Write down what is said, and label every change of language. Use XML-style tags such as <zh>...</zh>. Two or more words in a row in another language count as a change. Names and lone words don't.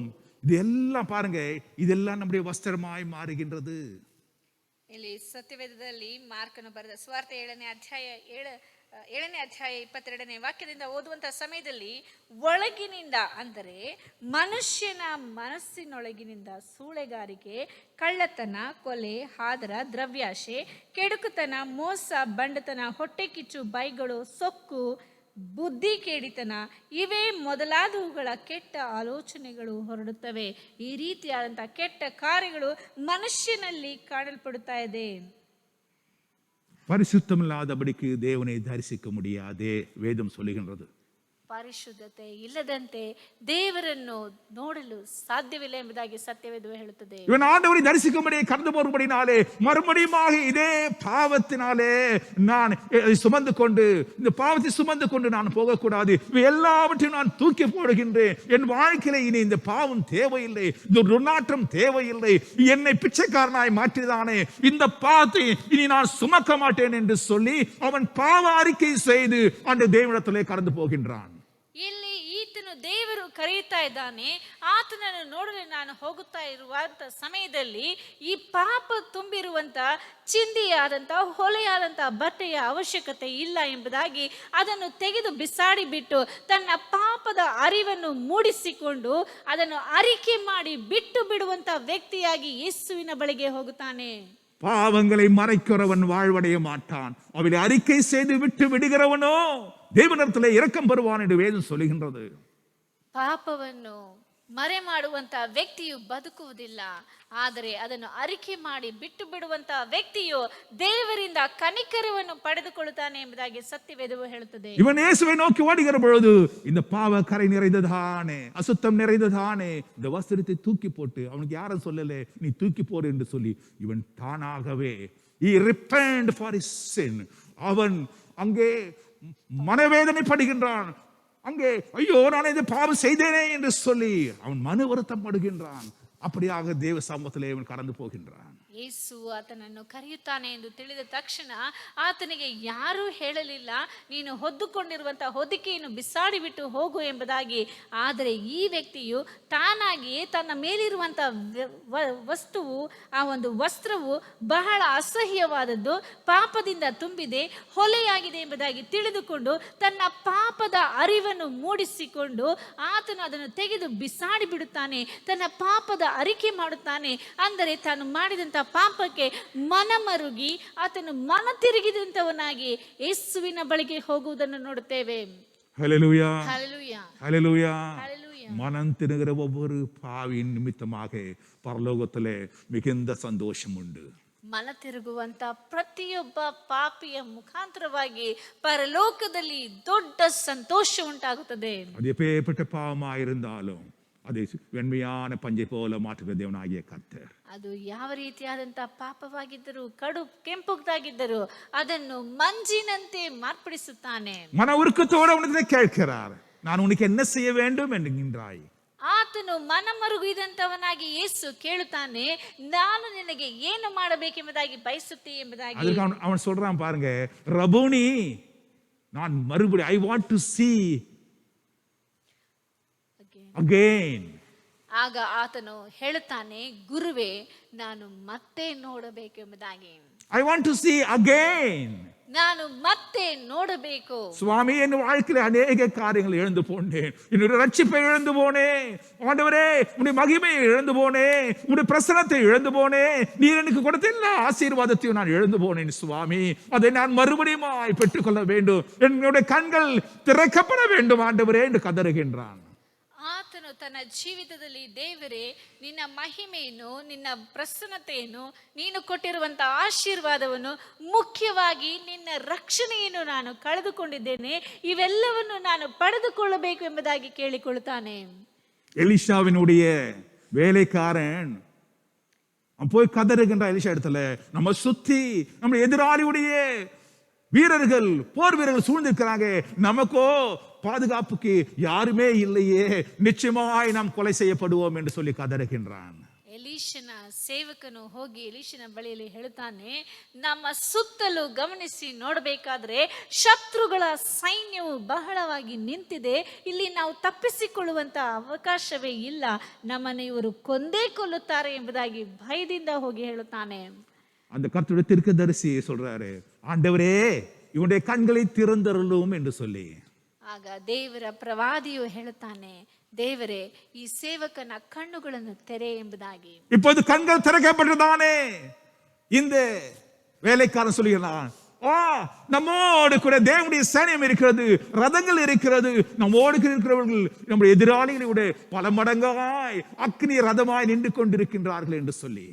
<ta>இது எல்லாம் பாருங்க, இதெல்லாம் நம்முடைய வஸ்திரமாய் மாறுகின்றது.</ta> <kn>ಇಲ್ಲಿ ಸತ್ಯವೇದದಲ್ಲಿ ಮಾರ್ಕನು ಬರೆದ ಸುವಾರ್ತೆ 7ನೇ ಅಧ್ಯಾಯ 22ನೇ ವಾಕ್ಯದಿಂದ ಓದುವಂತಹ ಸಮಯದಲ್ಲಿ ಒಳಗಿನಿಂದ ಅಂದರೆ ಮನುಷ್ಯನ ಮನಸ್ಸಿನೊಳಗಿನಿಂದ ಸೂಳೆಗಾರಿಕೆ, ಕಳ್ಳತನ, ಕೊಲೆ, ಹಾದರ, ದ್ರವ್ಯಾಶೆ, ಕೆಡುಕುತನ, ಮೋಸ, ಬಂಡತನ, ಹೊಟ್ಟೆ ಕಿಚ್ಚು, ಬೈಗಳು, ಸೊಕ್ಕು, ಬುದ್ಧಿ ಕೇಡಿತನ, ಇವೇ ಮೊದಲಾದವುಗಳ ಕೆಟ್ಟ ಆಲೋಚನೆಗಳು ಹೊರಡುತ್ತವೆ. ಈ ರೀತಿಯಾದಂತಹ ಕೆಟ್ಟ ಕಾರ್ಯಗಳು ಮನುಷ್ಯನಲ್ಲಿ ಕಾಣಲ್ಪಡುತ್ತಾ ಇದೆ.</kn> <ta>பரிசுத்தமில்லாதபடிக்கு தேவனை தரிசிக்க முடியாதே வேதம் சொல்லுகின்றது.</ta> <kn>ಪರಿಶುದ್ಧತೆ ಇಲ್ಲದಂತೆ ದೇವರನ್ನು ನೋಡಲು ಸಾಧ್ಯವಿಲ್ಲ ಎಂಬುದಾಗಿ ಸತ್ಯವೇದವು ಹೇಳುತ್ತದೆ.</kn> <ta>இவன் ஆண்டவரை தரிசிக்கும்படி கடந்து போகும்படினாலே மறுபடியுமாக இதே பாவத்தினாலே நான் சுமந்து கொண்டு, இந்த பாவத்தை சுமந்து கொண்டு நான் போகக்கூடாது, எல்லாவற்றையும் நான் தூக்கி போடுகின்றேன், என் வாழ்க்கையில இனி இந்த பாவம் தேவையில்லை, இந்த துர்நாற்றம் தேவையில்லை, என்னை பிச்சைக்காரனாய் மாற்றிதானே இந்த பாவத்தை இனி நான் சுமக்க மாட்டேன் என்று சொல்லி அவன் பாவ அறிக்கை செய்து அந்த தேவனிடத்திலே கடந்து போகின்றான்.</ta> <kn>ಇಲ್ಲಿ ಈತನು ಈತನು ದೇವರು ಕರೆಯುತ್ತಾ ಇದ್ದಾನೆ, ಆತನನ್ನು ನೋಡಲು ನಾನು ಹೋಗುತ್ತಾ ಇರುವಂತ ಸಮಯದಲ್ಲಿ ಈ ಪಾಪ ತುಂಬಿರುವಂತ ಚಿಂದಿಯಾದಂಥ ಹೊಲೆಯಾದಂಥ ಬಟ್ಟೆಯ ಅವಶ್ಯಕತೆ ಇಲ್ಲ ಎಂಬುದಾಗಿ ಅದನ್ನು ತೆಗೆದು ಬಿಸಾಡಿ ಬಿಟ್ಟು ತನ್ನ ಪಾಪದ ಅರಿವನ್ನು ಮೂಡಿಸಿಕೊಂಡು ಅದನ್ನು ಅರಿಕೆ ಮಾಡಿ ಬಿಟ್ಟು ಬಿಡುವಂತ ವ್ಯಕ್ತಿಯಾಗಿ ಯೇಸುವಿನ ಬಳಿಗೆ ಹೋಗುತ್ತಾನೆ.</kn> <ta>பாவங்களை மறைக்கிறவன் வாழ்வடைய மாட்டான், அவளை அறிக்கை செய்து விட்டு விடுகிறவனோ தேவனிடத்திலே இரக்கம் பெறுவான் என்று வேதம் சொல்லுகின்றது.</ta> <kn>ಪಾಪವನ್ನು ಮರೆ ಮಾಡುವಂತ ವ್ಯಕ್ತಿಯು ಬದುಕುವುದಿಲ್ಲ, ಆದರೆ ಅದನ್ನು ಅರಿಕೆ ಮಾಡಿ ಬಿಟ್ಟು ಬಿಡುವಂತ ವ್ಯಕ್ತಿಯು ದೇವರಿಂದ ಕನಿಕರವನ್ನು ಪಡೆದುಕೊಳ್ಳುತ್ತಾನೆ ಎಂಬುದಾಗಿ ಸತ್ಯವೇದವು ಹೇಳುತ್ತದೆ.</kn> <ta>இவன் இயேசுவை நோக்கி ஓடுகிற பொழுது இந்த பாவ கரை நிறைந்ததானே, அசுத்தம் நிறைந்ததானே, இந்த வஸ்திரத்தை தூக்கி போட்டு, அவனுக்கு யாரும் சொல்லல நீ தூக்கி போடு என்று சொல்லி, இவன் தானாகவே</ta> <en>he repented for his sin.</en> <ta>அவன் அங்கே மனவேதனைப்படுகின்றான். அங்கே ஐயோ நான் இதை பாவம் செய்தேனே என்று சொல்லி அவன் மன வருத்தம் படுகின்றான். அப்படியாக தேவ சமூகத்திலே அவன் கடந்து போகின்றான்.</ta> <kn>ಯೇಸು ಆತನನ್ನು ಕರೆಯುತ್ತಾನೆ ಎಂದು ತಿಳಿದ ತಕ್ಷಣ ಆತನಿಗೆ ಯಾರೂ ಹೇಳಲಿಲ್ಲ, ನೀನು ಹೊದ್ದುಕೊಂಡಿರುವಂತ ಹೊದಿಕೆಯನ್ನು ಬಿಸಾಡಿ ಬಿಟ್ಟು ಹೋಗು ಎಂಬುದಾಗಿ. ಆದರೆ ಈ ವ್ಯಕ್ತಿಯು ತಾನಾಗಿಯೇ ತನ್ನ ಮೇಲಿರುವಂತ ವಸ್ತುವು, ಆ ಒಂದು ವಸ್ತ್ರವು ಬಹಳ ಅಸಹ್ಯವಾದದ್ದು, ಪಾಪದಿಂದ ತುಂಬಿದೆ, ಹೊಲೆಯಾಗಿದೆ ಎಂಬುದಾಗಿ ತಿಳಿದುಕೊಂಡು ತನ್ನ ಪಾಪದ ಅರಿವನ್ನು ಮೂಡಿಸಿಕೊಂಡು ಆತನು ಅದನ್ನು ತೆಗೆದು ಬಿಸಾಡಿ ಬಿಡುತ್ತಾನೆ. ತನ್ನ ಪಾಪದ ಅರಿಕೆ ಮಾಡುತ್ತಾನೆ. ಅಂದರೆ ತಾನು ಮಾಡಿದಂತ ಪಾಪಕ್ಕೆ ಮನಮರುಗಿ ಆತನು ಮನ ತಿರುಗಿದಂತವನಾಗಿ ಯೇಸುವಿನ ಬಳಿಗೆ ಹೋಗುವುದನ್ನು ನೋಡುತ್ತೇವೆ.</kn> <ta>ஹல்லேலூயா,</ta> <kn>ಹಲ್ಲೆಲೂಯಾ,</kn> <ta>ஹல்லேலூயா.</ta> <kn>ಹಲ್ಲೆಲೂಯಾ.</kn> <ta>மனம் திணுகிற ஒவ்வொரு பாவியின் நிமித்தமாக பரலோகத்திலே மிகுந்த சந்தோஷம் உண்டு.</ta> <kn>ಮನ ತಿರುಗುವಂತ ಪ್ರತಿಯೊಬ್ಬ ಪಾಪಿಯ ಮುಖಾಂತರವಾಗಿ ಪರಲೋಕದಲ್ಲಿ ದೊಡ್ಡ ಸಂತೋಷ ಉಂಟಾಗುತ್ತದೆ.</kn> <ta>அது எப்பேற்பட்ட பாவமாயிருந்தாலும் அதை வெண்மையான பஞ்சை போல மாற்றுகிற தேவனாகிய கர்த்தர்.</ta> <kn>ಅದು ಯಾವ ರೀತಿಯಾದಂತಹ ಪಾಪವಾಗಿದ್ದರೂ, ಕಡು ಕೆಂಪುದಾಗಿದ್ದರೂ ಅದನ್ನು ಮಂಜಿನಂತೆ ಮಾರ್ಪಡಿಸುತ್ತಾನೆ.</kn> <ta>மன உருக்கத்தோடு உனக்கு கேட்கிறார், நான் உனக்கு என்ன செய்ய வேண்டும் என்கின்றாய்.</ta> <kn>ಆತನು ಮನಮರುಗಿದಂತವನಾಗಿ ಯೇಸು ಕೇಳುತ್ತಾನೆ, ನಾನು ನಿನಗೆ ಏನು ಮಾಡಬೇಕೆಂಬುದಾಗಿ ಬಯಸುತ್ತೆ ಎಂಬುದಾಗಿ.</kn> <ta>அதுக்கு அவன் சொல்றான் பாருங்க, ரபூனி, நான் மறுபடியும்</ta> <en>I want to see again.</en> <kn>ಆಗ ಆತನು ಹೇಳುತ್ತಾನೆ, ಗುರುವೇ, ನಾನು ಮತ್ತೆ ನೋಡಬೇಕೆಂಬುದಾಗಿ.</kn> <en>I want to see again.</en> <kn>ನಾನು ಮತ್ತೆ ನೋಡಬೇಕು.</kn> <ta>சுவாமி, என் வாழ்க்கையில அநேக காரியங்கள் இழந்து போனேன். என்னுடைய ரட்சிப்பை இழந்து போனேன். ஆண்டவரே, உன்னுடைய மகிமையை இழந்து போனேன். உன்னுடைய பிரசன்னத்தை இழந்து போனேன். நீர் எனக்கு கொடுத்த எல்லா ஆசீர்வாதத்தையும் நான் இழந்து போனேன் சுவாமி. அதை நான் மறுபடியும் பெற்றுக்கொள்ள வேண்டும். என்னுடைய கண்கள் திறக்கப்பட வேண்டும் ஆண்டவரே என்று கதறுகின்றான்.</ta> <kn>ಆತನು ತನ್ನ ಜೀವಿತದಲ್ಲಿ, ದೇವರೇ, ನಿನ್ನ ಮಹಿಮೆಯನ್ನು, ನಿನ್ನ ಪ್ರಸನ್ನತೆಯನ್ನು, ನೀನು ಕೊಟ್ಟಿರುವಂತಹ ಆಶೀರ್ವಾದವನ್ನು, ಮುಖ್ಯವಾಗಿ ನಿನ್ನ ರಕ್ಷಣೆಯನ್ನು ನಾನು ಕಳೆದುಕೊಂಡಿದ್ದೇನೆ, ಇವೆಲ್ಲವನ್ನು ನಾನು ಪಡೆದುಕೊಳ್ಳಬೇಕು ಎಂಬುದಾಗಿ ಕೇಳಿಕೊಳ್ಳುತ್ತಾನೆ.</kn> <ta>எலிஷாவினுடைய வேலைக்காரன் போய் கதறுகின்ற எலிஷா இடத்துல, நம்ம சுத்தி நம்ம எதிராளியுடைய வீரர்கள், போர் வீரர்கள் சூழ்ந்திருக்கிறாங்க, நமக்கோ பாதுகாப்புக்கு யாருமே இல்லையே, நிச்சயமாய் நாம் கொலை செய்யப்படுவோம் என்று சொல்லி கதறுகின்றான்.</ta> <kn>ಎಲೀಷನ ಸೇವಕನು ಹೋಗಿ ಎಲೀಷನ ಬಳಿಯಲ್ಲಿ ಹೇಳುತ್ತಾನೆ, ನಮ್ಮ ಸುತ್ತಲೂ ಗಮನಿಸಿ ನೋಡಬೇಕಾದ್ರೆ ಶತ್ರುಗಳ ಸೈನ್ಯವು ಬಹಳವಾಗಿ ನಿಂತಿದೆ, ಇಲ್ಲಿ ನಾವು ತಪ್ಪಿಸಿಕೊಳ್ಳುವಂತ ಅವಕಾಶವೇ ಇಲ್ಲ, ನಮ್ಮನ್ನು ಇವರು ಕೊಂದೇ ಕೊಲ್ಲುತ್ತಾರೆ ಎಂಬುದಾಗಿ ಭಯದಿಂದ ಹೋಗಿ ಹೇಳುತ್ತಾನೆ.</kn> <ta>அந்த கர்த்தருடைய தீர்க்கதரிசி சொல்றாரு, ஆண்டவரே, இவனுடைய கண்களை திறந்தருளும் என்று சொல்லி.</ta> <kn>ಆಗ ದೇವರ ಪ್ರವಾದಿಯು ಹೇಳುತ್ತಾನೆ, ದೇವರೇ, ಈ ಸೇವಕನ ಕಣ್ಣುಗಳನ್ನು ತೆರೆ ಎಂಬುದಾಗಿ.</kn> <ta>இப்போது கண்கள் திறக்கப்பட்டதானே, இந்த வேலைக்காரன் சொல்லுகிறான், நம்மோடு கூட தேவனுடைய சைன்யம் இருக்கிறது, ரதங்கள் இருக்கிறது, நம்மோடு இருக்கிறவர்கள் நம்முடைய எதிராளிகளுடைய பல மடங்காய் அக்னி ரதமாய் நின்று கொண்டிருக்கின்றார்கள் என்று சொல்லி.</ta>